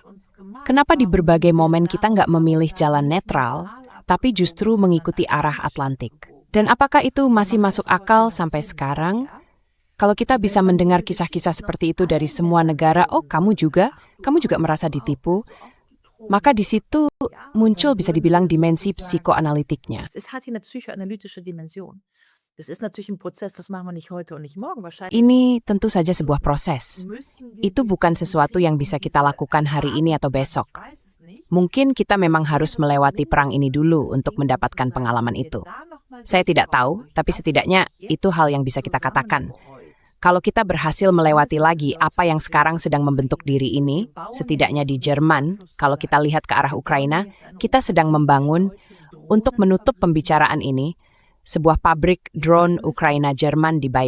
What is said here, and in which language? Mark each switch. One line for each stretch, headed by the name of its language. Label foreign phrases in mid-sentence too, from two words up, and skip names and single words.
Indonesian: Kenapa di berbagai momen kita nggak memilih jalan netral, tapi justru mengikuti arah Atlantik? Dan apakah itu masih masuk akal sampai sekarang? Kalau kita bisa mendengar kisah-kisah seperti itu dari semua negara, oh kamu juga merasa ditipu, maka di situ muncul bisa dibilang dimensi psikoanalitiknya.
German: Es hat hier eine psychoanalytische Dimension. Das ist natürlich ein Prozess, das machen wir nicht heute und nicht morgen. Wahrscheinlich
Indonesian: Ini tentu saja sebuah proses. Itu bukan sesuatu yang bisa kita lakukan hari ini atau besok. Mungkin kita memang harus melewati perang ini dulu untuk mendapatkan pengalaman itu. Saya tidak tahu, tapi setidaknya itu hal yang bisa kita katakan. Kalau kita berhasil melewati lagi apa yang sekarang sedang membentuk diri ini, setidaknya di Jerman, kalau kita lihat ke arah Ukraina, kita sedang membangun, untuk menutup pembicaraan ini, sebuah pabrik drone Ukraina Jerman di Bayern.